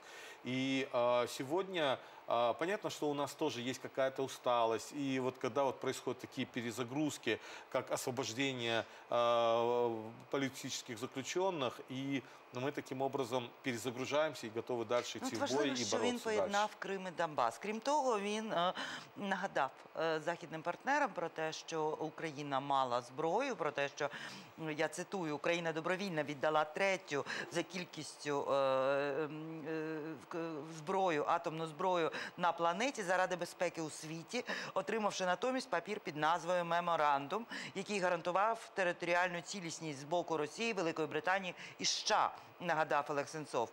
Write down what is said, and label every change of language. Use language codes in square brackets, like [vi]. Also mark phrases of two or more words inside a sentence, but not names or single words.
[ru] И сегодня понятно, что у нас тоже есть какая-то усталость, и вот когда вот происходят такие перезагрузки, как освобождение политических заключенных, и мы таким образом перезагружаемся и готовы дальше йти в бой [uk] Важливо, і що він боротися далі. поєднав Крим і Донбас. Крім того, він нагадав західним партнерам про те, що Україна мала зброю, про те, що, я цитую, Україна добровільно віддала третю за кількістю зброю, атомну зброю на планеті заради безпеки у світі, отримавши натомість папір під назвою «Меморандум», який гарантував територіальну цілісність з боку Росії, Великої Британії і США, нагадав Олег Сенцов.